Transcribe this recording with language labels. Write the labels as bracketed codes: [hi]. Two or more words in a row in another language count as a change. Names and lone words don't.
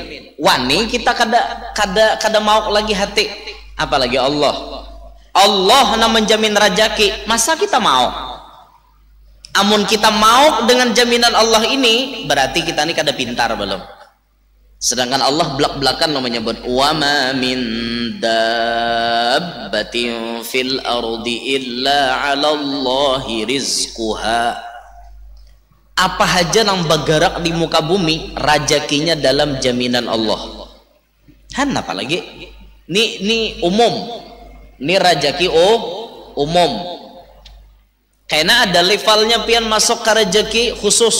[bjn] Wani kita kada mau lagi hati. Apalagi Allah. Allah na menjamin rajaki. Masa kita mau? Amun kita mau dengan jaminan Allah ini, berarti kita ini kada pintar belum. Sedangkan Allah belak-belakan lo menyebut [ar] wa ma min dabbatin fil ardi illa 'ala Allahi rizquha. [bjn] Apa aja yang bergerak di muka bumi, rajakinya dalam jaminan Allah. Han apalagi? Ini umum. Ini rajaki umum. Karena ada levelnya pian masuk ke rajaki khusus.